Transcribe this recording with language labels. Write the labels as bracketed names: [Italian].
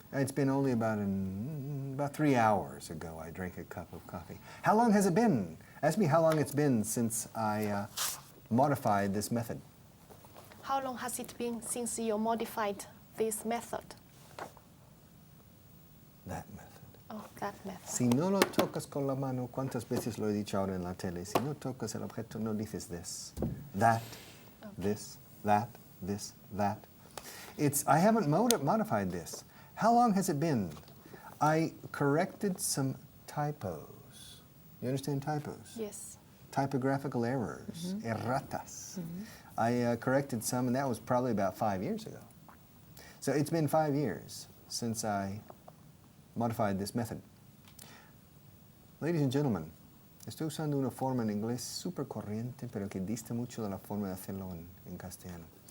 [English] It's been only about 3 hours ago I drank a cup of coffee. How long has it been? Ask me how long it's been since I modified this method. How long has it been since you modified this method? That method. Oh, that method. [Spanish] Si no lo tocas con la mano, ¿cuántas veces lo he dicho ahora en la tele? Si no tocas el objeto, no dices [English] this, that, this, that, [Spanish] this, that. [English] I haven't modified this. How long has it been? I corrected some typos. You understand typos? Yes. Typographical errors, erratas. I corrected some, and that was probably about 5 years ago. So it's been 5 years since I modified this method. Ladies and gentlemen, [Spanish] estoy usando una forma en inglés súper corriente, pero que dista mucho de la forma de hacerlo en castellano.